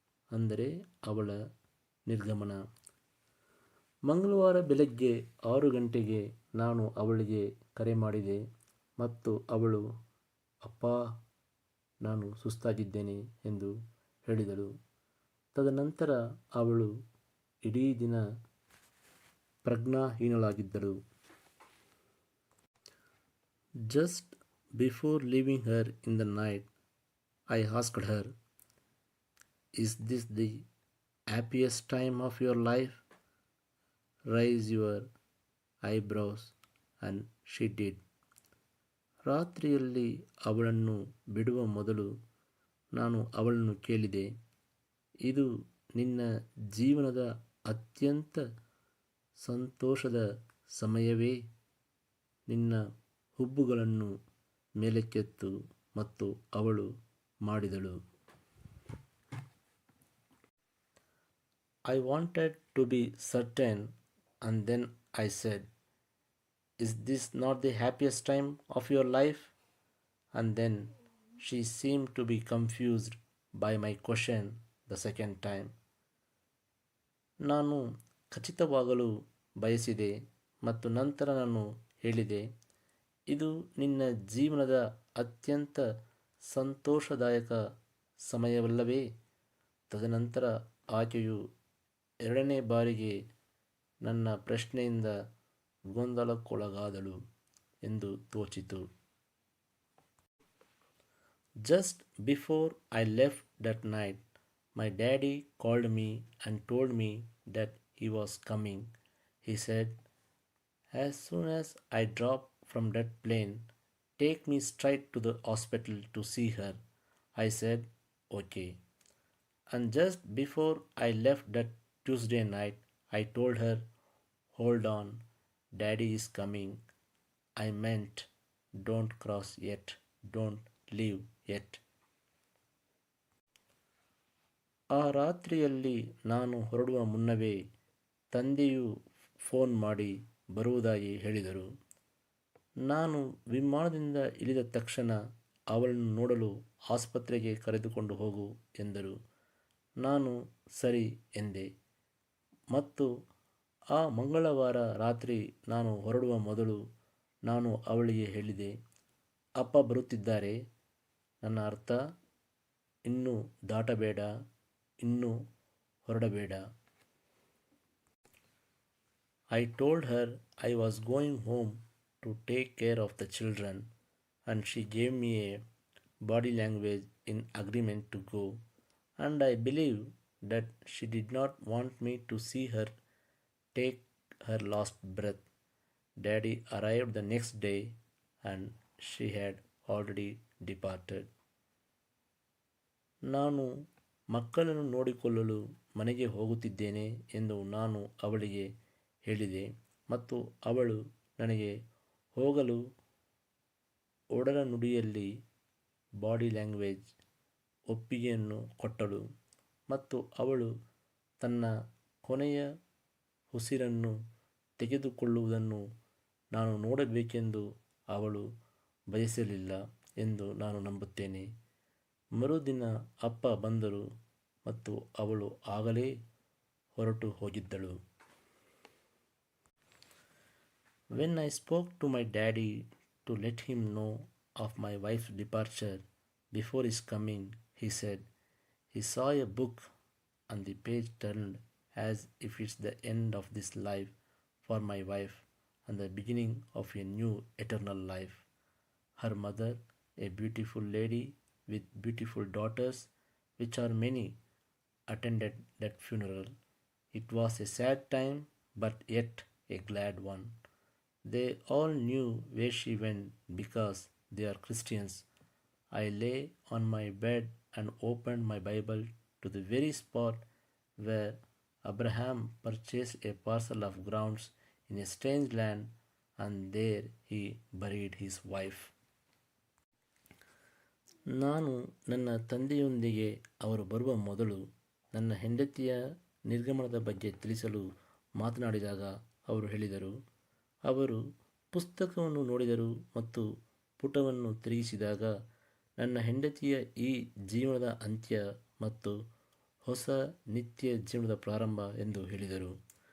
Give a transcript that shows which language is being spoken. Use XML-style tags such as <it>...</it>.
<kn>ಅಂದರೆ ಅವಳ ನಿರ್ಗಮನ. ಮಂಗಳವಾರ ಬೆಳಗ್ಗೆ 6 ಗಂಟೆಗೆ ನಾನು ಅವಳಿಗೆ ಕರೆ ಮಾಡಿದೆ ಮತ್ತು ಅವಳು, "ಅಪ್ಪಾ, ನಾನು ಸುಸ್ತಾಗಿದ್ದೇನೆ" ಎಂದು ಹೇಳಿದಳು. ತದನಂತರ ಅವಳು ಇಡೀ ದಿನ ಪ್ರಜ್ಞಾಹೀನಳಾಗಿದ್ದಳು.</kn> <en>Just before leaving her in the night, I asked her, "Is this the happiest time of your life?" Raise your eyebrows, and she did.</en> <kn>ರಾತ್ರಿಯಲ್ಲಿ ಅವಳನ್ನು ಬಿಡುವ ಮೊದಲು ನಾನು ಅವಳನ್ನು ಕೇಳಿದೆ, "ಇದು ನಿನ್ನ ಜೀವನದ ಅತ್ಯಂತ ಸಂತೋಷದ ಸಮಯವೇ?" ನಿನ್ನ ಹುಬ್ಬುಗಳನ್ನು ಮೇಲಕ್ಕೆತ್ತು ಮತ್ತು ಅವಳು ಮಾಡಿದಳು.</kn> <en>I wanted to be certain, and then I said, "Is this not the happiest time of your life?" And then she seemed to be confused by my question the second time.</en> <kn>ನಾನು ಖಚಿತವಾಗಲು ಬಯಸಿದೆ ಮತ್ತು ನಂತರ ನಾನು ಹೇಳಿದೆ, "ಇದು ನಿನ್ನ ಜೀವನದ ಅತ್ಯಂತ ಸಂತೋಷದಾಯಕ ಸಮಯವಲ್ಲವೇ?" ತದನಂತರ ಆಕೆಯು ಎರಡನೇ ಬಾರಿಗೆ ನನ್ನ ಪ್ರಶ್ನೆಯಿಂದ ಗೊಂದಲಕ್ಕೊಳಗಾದಳು ಎಂದು ತೋಚಿತು.</kn> <en>Just before I left that night, my daddy called me and told me that he was coming. He said, "As soon as I drop from that plane, take me straight to the hospital to see her." I said, "Okay." And just before I left that Tuesday night, I told her, "Hold on, Daddy is coming." I meant, don't cross yet, don't leave yet.</en> <kn>ಆ ರಾತ್ರಿಯಲ್ಲಿ ನಾನು ಹೊರಡುವ ಮುನ್ನವೇ ತಂದೆಯು phone ಮಾಡಿ ಬರುವುದಾಗಿ ಹೇಳಿದರು. ನಾನು ವಿಮಾನದಿಂದ ಇಳಿದ ತಕ್ಷಣ ಅವಳನ್ನು ನೋಡಲು ಆಸ್ಪತ್ರೆಗೆ ಕರೆದುಕೊಂಡು ಹೋಗು ಎಂದರು. ನಾನು ಸರಿ ಎಂದೆ ಮತ್ತು ಆ ಮಂಗಳವಾರ ರಾತ್ರಿ ನಾನು ಹೊರಡುವ ಮೊದಲು ನಾನು ಅವಳಿಗೆ ಹೇಳಿದೆ, "ಅಪ್ಪ ಬರುತ್ತಿದ್ದಾರೆ." ನನ್ನ ಅರ್ಥ, ಇನ್ನೂ ದಾಟಬೇಡ, ಇನ್ನೂ ಹೊರಡಬೇಡ.</kn> <en>I told her I was going home to take care of the children, and she gave me a body language in agreement to go, and I believe that she did not want me to see her take her last breath. Daddy arrived the next day and she had already departed.</en> <kn>ನಾನು ಮಕ್ಕಳನ್ನು ನೋಡಿಕೊಳ್ಳಲು ಮನೆಗೆ ಹೋಗುತ್ತಿದ್ದೇನೆ ಎಂದು ನಾನು ಅವಳಿಗೆ ಹೇಳಿದೆ ಮತ್ತು ಅವಳು ನನಗೆ ಹೋಗಲು ಒಡಲನುಡಿಯಲ್ಲಿ ಬಾಡಿ ಲ್ಯಾಂಗ್ವೇಜ್ ಒಪ್ಪಿಗೆಯನ್ನು ಕೊಟ್ಟಳು ಮತ್ತು ಅವಳು ತನ್ನ ಕೊನೆಯ ಉಸಿರನ್ನು ತೆಗೆದುಕೊಳ್ಳುವುದನ್ನು ನಾನು ನೋಡಬೇಕೆಂದು ಅವಳು ಬಯಸಲಿಲ್ಲ ಎಂದು ನಾನು ನಂಬುತ್ತೇನೆ. ಮರುದಿನ ಅಪ್ಪ ಬಂದರು ಮತ್ತು ಅವಳು ಆಗಲೇ ಹೊರಟು ಹೋಗಿದ್ದಳು.</kn> <en>When I spoke to my daddy to let him know of my wife's departure before his coming, he said he saw a book and the page turned as if it's the end of this life for my wife and the beginning of a new eternal life. Her mother, a beautiful lady with beautiful daughters, which are many, attended that funeral. It was a sad time, but yet a glad one. They all knew where she went because they are Christians. I lay on my bed and opened my Bible to the very spot where Abraham purchased a parcel of grounds in a strange land, and there he buried his wife.</en> <kn>ನಾನು ನನ್ನ ತಂದೆಯೊಂದಿಗೆ ಅವರು ಬರುವ ಮೊದಲು ನನ್ನ ಹೆಂಡತಿಯ ನಿರ್ಗಮನದ ಬಗ್ಗೆ ತಿಳಿಸಲು ಮಾತನಾಡಿದಾಗ ಅವರು ಹೇಳಿದರು. ಅವರು ಪುಸ್ತಕವನ್ನು ನೋಡಿದರು ಮತ್ತು ಪುಟವನ್ನು ತಿರುಗಿಸಿದಾಗ ನನ್ನ ಹೆಂಡತಿಯ ಈ ಜೀವನದ ಅಂತ್ಯ ಮತ್ತು ಹೊಸ ನಿತ್ಯ ಜೀವನದ ಪ್ರಾರಂಭ ಎಂದು ಹೇಳಿದರು.</kn>